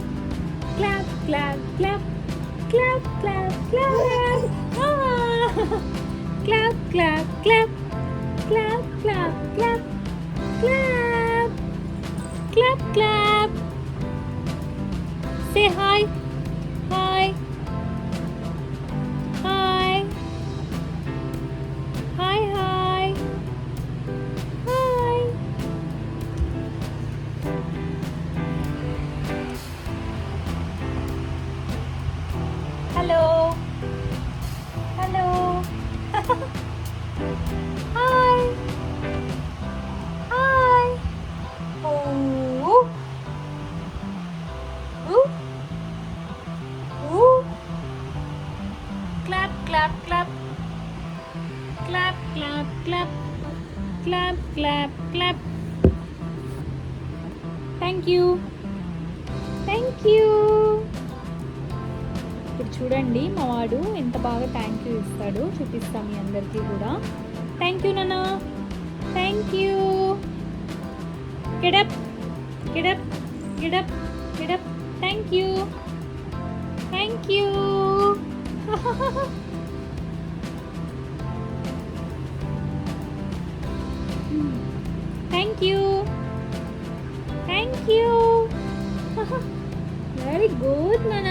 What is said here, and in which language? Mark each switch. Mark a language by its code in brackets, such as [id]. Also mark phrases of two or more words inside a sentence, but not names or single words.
[en] Clap, clap, clap. Clap, clap, clap. Ah! Clap, clap, clap. Clap, clap, clap. Clap. Clap, clap. Say hi. Hi. Hi. Hi, hi. Hi. Hello. Hello. Hi. Hi. Ooh. Ooh. Ooh. Clap, clap, clap. Clap, clap, clap. Clap, clap, clap. Thank you. Thank you. [te] ఇప్పుడు చూడండి మా వాడు ఎంత బాగా [en] thank you [te] ఇస్తాడో చూపిస్తాం మీ అందరికీ కూడా. [en] thank you నాన్న. thank you. get up get up get up get up. thank you. thank you. thank you. thank you. very good నాన్న.